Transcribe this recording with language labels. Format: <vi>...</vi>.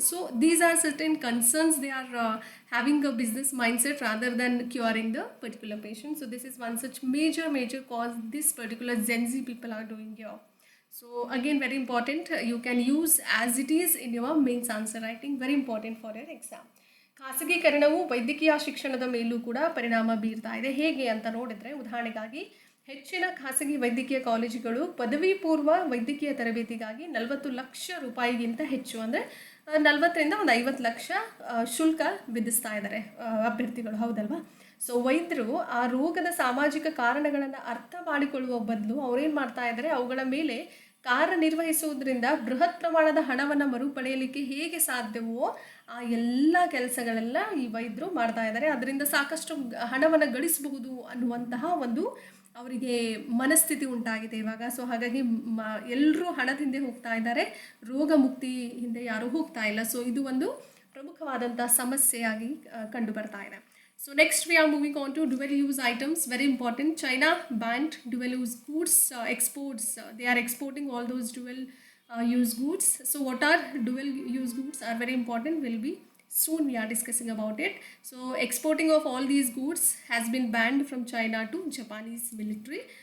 <en>So these are certain concerns. They are having a business mindset rather than curing the particular patient. So this is one such major cause this particular Gen Z people are doing here. So again, very important, you can use as it is in your mains answer writing, very important for your exam.</en> <kn>ಖಾಸಗೀಕರಣವು ವೈದ್ಯಕೀಯ ಶಿಕ್ಷಣದ ಮೇಲೂ ಕೂಡ ಪರಿಣಾಮ ಬೀರ್ತಾ ಇದೆ. ಹೇಗೆ ಅಂತ ನೋಡಿದರೆ, ಉದಾಹರಣೆಗಾಗಿ ಹೆಚ್ಚಿನ ಖಾಸಗಿ ವೈದ್ಯಕೀಯ ಕಾಲೇಜುಗಳು ಪದವಿ ಪೂರ್ವ ವೈದ್ಯಕೀಯ ತರಬೇತಿಗಾಗಿ 40 ಲಕ್ಷ ರೂಪಾಯಿಗಿಂತ ಹೆಚ್ಚು, ಅಂದರೆ 40ರಿಂದ ಒಂದು 50 ಲಕ್ಷ ಶುಲ್ಕ ವಿಧಿಸ್ತಾ ಇದ್ದಾರೆ ಅಭ್ಯರ್ಥಿಗಳು, ಹೌದಲ್ವಾ? ಸೊ ವೈದ್ಯರು ಆ ರೋಗದ ಸಾಮಾಜಿಕ ಕಾರಣಗಳನ್ನು ಅರ್ಥ ಮಾಡಿಕೊಳ್ಳುವ ಬದಲು ಅವರೇನು ಮಾಡ್ತಾ ಇದ್ದಾರೆ, ಅವುಗಳ ಮೇಲೆ ಕಾರ್ಯನಿರ್ವಹಿಸುವುದರಿಂದ ಬೃಹತ್ ಪ್ರಮಾಣದ ಹಣವನ್ನು ಮರುಪಡೆಯಲಿಕ್ಕೆ ಹೇಗೆ ಸಾಧ್ಯವೋ ಆ ಎಲ್ಲ ಕೆಲಸಗಳೆಲ್ಲ ಈ ವೈದ್ಯರು ಮಾಡ್ತಾ ಇದ್ದಾರೆ. ಅದರಿಂದ ಸಾಕಷ್ಟು ಹಣವನ್ನು ಗಳಿಸಬಹುದು ಅನ್ನುವಂತಹ ಒಂದು ಅವರಿಗೆ ಮನಸ್ಥಿತಿ ಉಂಟಾಗಿದೆ ಇವಾಗ. ಸೊ ಹಾಗಾಗಿ ಎಲ್ಲರೂ ಹಣದ ಹಿಂದೆ ಹೋಗ್ತಾ ಇದ್ದಾರೆ, ರೋಗ ಮುಕ್ತಿ ಹಿಂದೆ ಯಾರೂ ಹೋಗ್ತಾ ಇಲ್ಲ. ಸೊ ಇದು ಒಂದು ಪ್ರಮುಖವಾದಂಥ ಸಮಸ್ಯೆಯಾಗಿ ಕಂಡು ಬರ್ತಾ ಇದೆ.</kn> <en>So next we are moving on to dual use items, very important. China banned dual use goods exports. They are exporting all those dual use goods. So what are dual use goods are very important, will be soon we are discussing about it. So exporting of all these goods has been banned from China to Japanese military.</en>